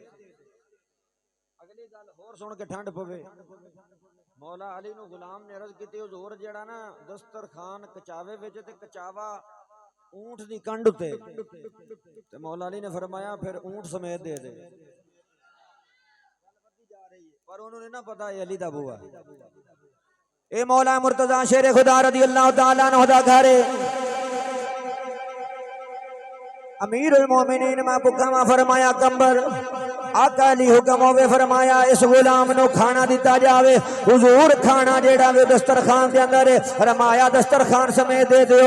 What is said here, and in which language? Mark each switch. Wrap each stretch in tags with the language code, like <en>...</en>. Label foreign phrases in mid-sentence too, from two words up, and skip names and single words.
<pa>اگلی گل ہور سن کے ٹھنڈ پوے، مولا علی نوں غلام نے عرض کی حضور جیہڑا نا دسترخوان کجاوے وچ تے کجاوا اونٹھ دی کنڈ اتے، تے مولا علی نے فرمایا فیر اونٹھ سمیت دے دے. پر انہاں نے نہیں نا پتا اے علی دا بوہا اے مولا مرتضیٰ شیر خدا</pa> <ar>رضي الله تعالى عنه</ar> <pa>دا گھر</pa> <ar>أمير المؤمنين</ar> <pa>محبوبہ فرمایا قنبر آقا علی حکم ہووے فرمایا اس غلام نوں کھانا دتا جاوے. حضور کھانا جیہڑا وے دسترخوان دے اندر فرمایا دسترخوان سمیت دے دیو.</pa>